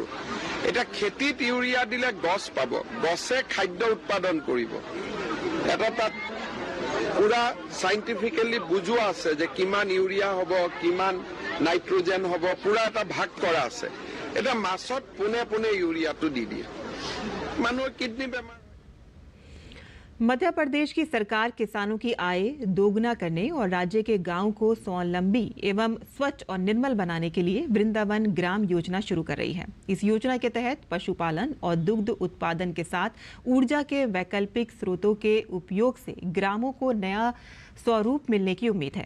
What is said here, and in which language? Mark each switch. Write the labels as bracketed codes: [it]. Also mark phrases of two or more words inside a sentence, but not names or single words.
[as] এটা খেতিত ইউৰিয়া দিলে গছ পাব, গছে খাদ্য উৎপাদন কৰিব। এটা তাত পুৰা সাইন্টিফিকেলি বুজোৱা আছে যে কিমান ইউৰিয়া হ'ব, কিমান নাইট্ৰোজেন হ'ব, পুৰা এটা ভাগ কৰা আছে। এটা মাছত পোনে পোনে ইউৰিয়াটো দি দিয়ে, মানুহৰ কিডনী বেমাৰ। [hi] मध्य प्रदेश की सरकार किसानों की आय दोगुना करने और राज्य के गांव को स्वावलंबी एवं स्वच्छ और निर्मल बनाने के लिए वृंदावन ग्राम योजना शुरू कर रही है। इस योजना के तहत पशुपालन और दुग्ध उत्पादन के साथ ऊर्जा के वैकल्पिक स्रोतों के उपयोग से ग्रामों को नया स्वरूप मिलने की उम्मीद है।